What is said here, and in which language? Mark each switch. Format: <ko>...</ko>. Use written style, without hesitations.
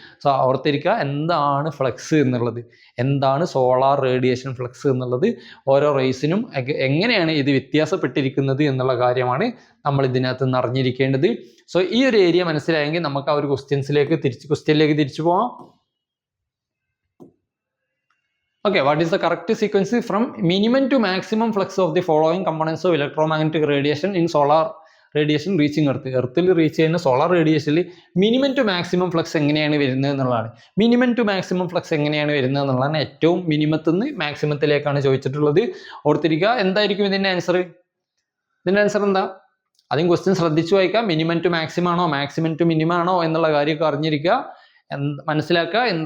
<ml>So ഓർത്തിരിക്കുക, എന്താണ് flux എന്നുള്ളത്, എന്താണ് സോളാർ റേഡിയേഷൻ ഫ്ലക്സ് എന്നുള്ളത്, ഓരോ റേസിനും എങ്ങനെയാണ് ഇത് വ്യത്യാസപ്പെട്ടിരിക്കുന്നത് എന്നുള്ള കാര്യമാണ് നമ്മൾ ഇതിനകത്ത് നിന്ന് അറിഞ്ഞിരിക്കേണ്ടത്. സോ ഈ ഒരു ഏരിയ മനസ്സിലായെങ്കിൽ നമുക്ക് ആ ഒരു ക്വസ്റ്റ്യനിലേക്ക് തിരിച്ചു പോവാം.</ml> <en>Okay, what is the correct sequence from minimum to maximum flux of the following components of electromagnetic radiation in solar radiation reaching earth?</en> <ml>എർത്തിൽ reach ചെയ്യുന്ന solar റേഡിയേഷനിൽ minimum two maximum flux എങ്ങനെയാണ് വരുന്നത് എന്നുള്ളതാണ്. മിനിമം ടു മാക്സിമം ഫ്ലക്സ് എങ്ങനെയാണ് വരുന്നത് എന്നുള്ളതാണ്. ഏറ്റവും മിനിമത്തിൽ നിന്ന് മാക്സിമത്തിലേക്കാണ് ചോദിച്ചിട്ടുള്ളത്. ഓർത്തിരിക്കുക, എന്തായിരിക്കും ഇതിൻ്റെ ആൻസർ? ഇതിൻ്റെ ആൻസർ എന്താ? ആദ്യം ക്വസ്റ്റ്യൻ ശ്രദ്ധിച്ചു വായിക്കാം. മിനിമം ടു മാക്സിമം ആണോ, മാക്സിമം ടു മിനിമം ആണോ എന്നുള്ള കാര്യമൊക്കെ അറിഞ്ഞിരിക്കുക, മനസ്സിലാക്കുക.</ml>